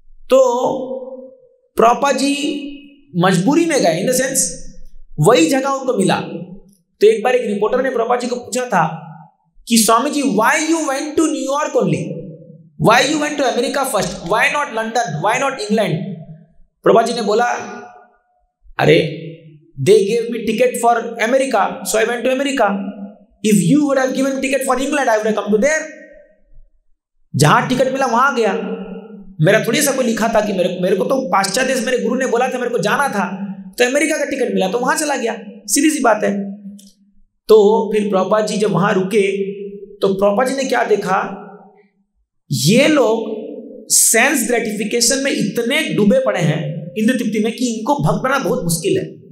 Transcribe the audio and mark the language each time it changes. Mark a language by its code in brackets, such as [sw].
[hi] तो प्रभुपाद जी मजबूरी में गए, [en] in the sense [hi] वही जगह उनको मिला। तो एक बार एक रिपोर्टर ने प्रभुपाद जी को पूछा था कि [en] Swami ji, why you went to New York only, why you went to America first, why not London, why not England. [hi] Prabhupada ji ने बोला अरे [en] they gave me ticket for America, so I went to America. If you would have given ticket for England, I would have come to there. [hi] जहां ticket मिला वहां गया। मेरा थोड़ी सा कोई लिखा था कि मेरे को तो पाश्चात्य देश मेरे गुरु ने बोला था मेरे को जाना था, तो अमेरिका का टिकट मिला तो वहां चला गया, सीधी सी बात है। तो फिर प्रभुपाद जी जब वहां रुके तो प्रभुपाद जी ने क्या देखा, ये लोग सेंस ग्रेटिफिकेशन में इतने डूबे पड़े हैं इंद्र तृप्ति में कि इनको भक्त बनना बहुत मुश्किल है।